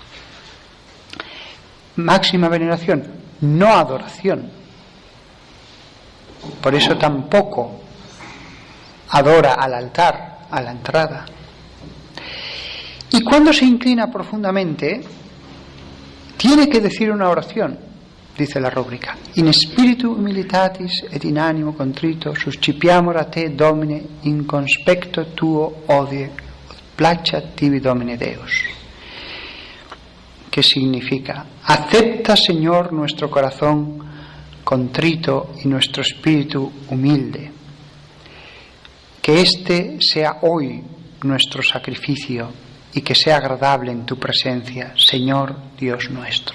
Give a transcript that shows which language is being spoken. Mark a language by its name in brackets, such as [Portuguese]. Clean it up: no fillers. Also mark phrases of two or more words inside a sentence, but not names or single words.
[Spanish] Máxima veneración, no adoración. Por eso tampoco adora al altar, a la entrada. Y cuando se inclina profundamente, tiene que decir una oración, dice la rúbrica. [Latin] In spiritu humilitatis et in animo contrito suscipiamur a te, Domine, in conspecto tuo odie, placet tibi, Domine Deus. [Spanish] ¿Qué significa? Acepta, Señor, nuestro corazón contrito y nuestro espíritu humilde. Que este sea hoy nuestro sacrificio y que sea agradable en tu presencia, Señor Dios nuestro.